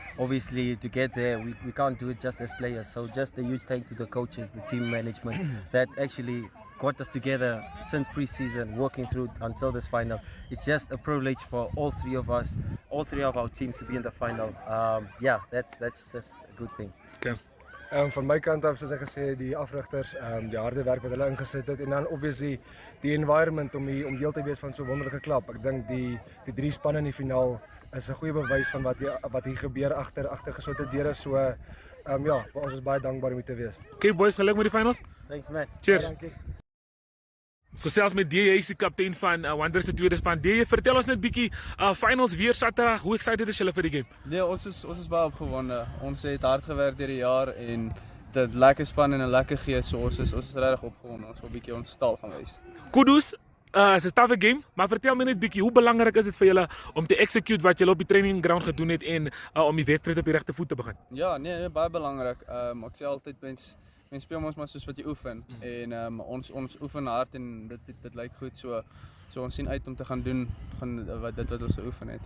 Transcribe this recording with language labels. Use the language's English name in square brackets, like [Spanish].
[English] Obviously, to get there, we can't do it just as players. So just a huge thank to the coaches, the team management that actually got us together since pre-season, working through until this final. It's just a privilege for all 3 of us, all 3 of our teams to be in the final. Yeah, that's just a good thing. Okay. [Afrikaans] Van my kant af, soos ek gesê het, die afrigters, die harde werk wat hulle ingesit het en dan obviously die environment om deel te wees van so 'n wonderlike klub. Ek dink die 3 spanne in die finaal is 'n goeie bewys van wat hier gebeur agter geslote deure. So ja, ons is baie dankbaar om hier te wees. Okay boys, geluk met die finals. [English] Thanks, man. Cheers. [Afrikaans] Dankie. So selfs met DJ, hy is die kaptein van Wanderers se tweede span. DJ, vertel ons net bietjie finals weer Saterdag. Hoe excited is julle vir die game? Nee, ons is baie opgewonde. Ons het hard gewerk deur die jaar en dit lekker span en 'n lekker gees. So ons is regtig opgewonde. Ons wil 'n bietjie ons stal gaan wys. Kudos. Is 'n tawwe game, maar vertel my net bietjie, hoe belangrik is dit vir julle om te execute wat julle op die training ground gedoen het en om die wedstryd op die regte voet te begin? Ja, nee, baie belangrik. Ek sê altyd mens speel mos maar soos wat jy oefen en ons oefen hard en dit lyk goed. So ons sien uit om te gaan doen wat ons geoefen het.